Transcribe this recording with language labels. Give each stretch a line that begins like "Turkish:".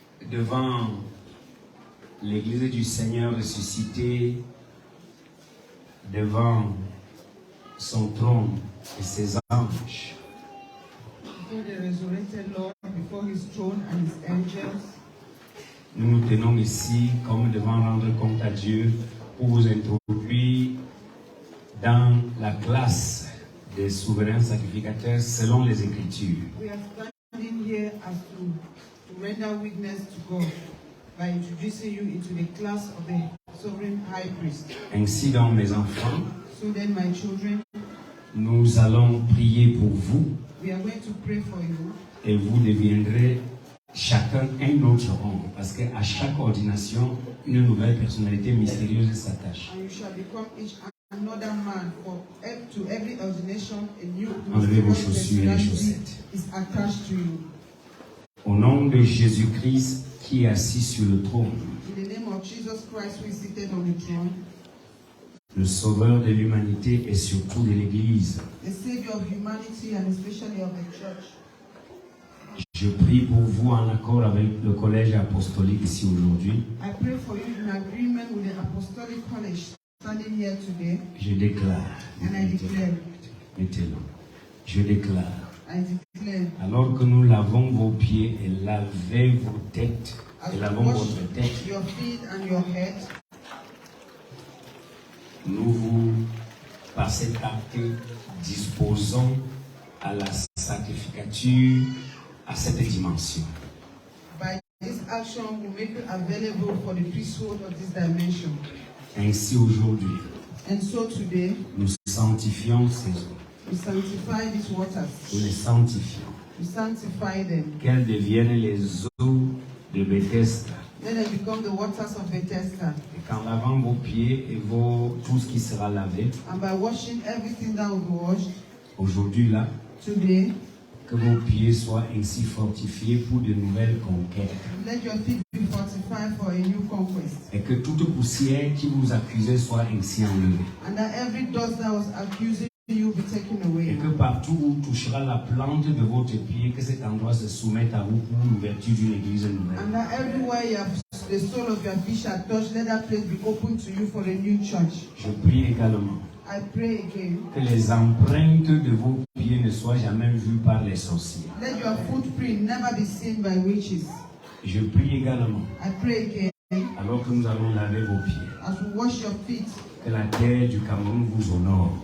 French: Devant l'Église du Seigneur ressuscité, devant son trône et ses anges,
English: Before the resurrected Lord, before his throne and his angels,
French: nous nous tenons ici comme devant rendre compte à Dieu pour vous introduire dans la classe des souverains sacrificateurs selon les Écritures.
English: we are standing here as to render witness to God by introducing you into the class of the sovereign high priest.
French: Ainsi donc, mes enfants,
English: So then, my children,
French: nous allons prier pour vous
English: we are going to pray for you,
French: et vous deviendrez chacun un autre homme, parce qu'à chaque ordination, une nouvelle personnalité mystérieuse s'attache.
English: and you shall become each another man. To every ordination, a new
French: Enlevez vos
English: mysterious
French: chaussures et les
English: personality
French: chaussettes.
English: is attached to you.
French: Au nom de Jésus-Christ qui est assis sur le trône,
English: In the name of Jesus Christ, who is seated on the throne,
French: le sauveur de l'humanité et surtout de l'Église,
English: the Savior of humanity and especially of the church,
French: je prie pour vous en accord avec le collège apostolique ici aujourd'hui.
English: I pray for you in agreement with the Apostolic College standing here today,
French: Je déclare,
English: and I declare,
French: mettez-le, je déclare,
English: I declare,
French: alors que nous lavons vos pieds et lavez vos têtes,
English: as
French: et
English: you
French: lavons
English: wash
French: votre tête,
English: your feet and your head,
French: nous vous, par cet acte, disposons à la sacrificature, à cette dimension.
English: by this action will make you available for the priesthood of this dimension.
French: Ainsi aujourd'hui,
English: And so today,
French: nous sanctifions ces eaux.
English: we sanctify these waters.
French: Nous les sanctifions.
English: We sanctify them.
French: Qu'elles deviennent les eaux de Bethesda.
English: Let them become the waters of Bethesda.
French: Et qu'en lavant vos pieds et tout ce qui sera lavé,
English: And by washing everything that will be washed
French: aujourd'hui là,
English: today,
French: que vos pieds soient ainsi fortifiés pour de nouvelles conquêtes.
English: let your feet be fortified for a new conquest.
French: Et que toute poussière qui vous accusait soit ainsi enlevée.
English: And that every dust that was accusing you be taken
French: Et
English: away.
French: que partout où touchera la plante de votre pied, que cet endroit se soumette à vous pour l'ouverture d'une église nouvelle.
English: And that everywhere you have the sole of your feet shall touch, let that place be open to you for a new church.
French: Je prie également
English: I pray again.
French: que les empreintes de vos pieds ne soient jamais vues par les sorciers.
English: Let your footprint never be seen by witches.
French: Je prie également
English: I pray again
French: alors que nous allons laver vos pieds.
English: as we wash your feet,
French: Que la terre du Cameroun vous honore.